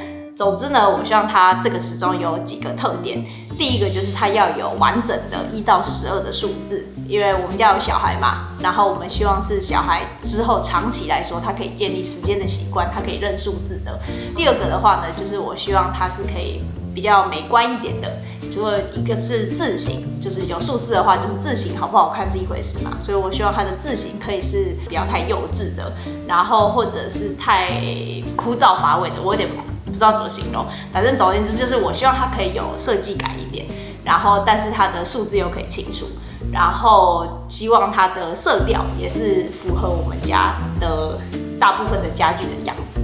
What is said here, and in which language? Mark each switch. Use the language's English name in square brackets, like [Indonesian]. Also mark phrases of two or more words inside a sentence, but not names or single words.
[Chinese] 總之呢，我希望它這個時鐘有幾個特點。第一個就是它要有完整的1到12的數字，因為我們家有小孩嘛，然後我們希望是小孩之後長期來說，他可以建立時間的習慣，他可以認數字的。第二個的話呢，就是我希望它是可以比較美觀一點的，除了一個是字型，就是有數字的話，就是字型好不好看是一回事嘛，所以我希望它的字型可以是不要太幼稚的，然後或者是太枯燥乏味的，我有點不知道怎麼形容，反正總而言之就是我希望它可以有設計感一點，然後但是它的數字又可以清楚，然後希望它的色調也是符合我們家的大部分的家具的樣子。